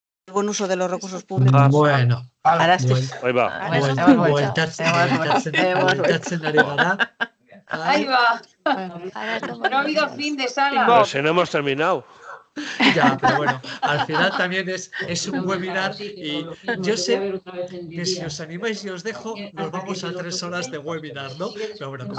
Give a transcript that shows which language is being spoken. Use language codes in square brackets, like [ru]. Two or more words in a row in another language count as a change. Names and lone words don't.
[es] buen uso de los recursos públicos. Bueno, Ahora estoy... Ahí va. [eu] bueltatzen ari gara. [es] Ahí va. No ha habido fin de sala. Pues si no hemos terminado. Ya, pero bueno, al final también es un webinar y yo sé que si os animáis y os dejo, nos vamos a 3 horas de webinar, ¿no? Pero bueno, como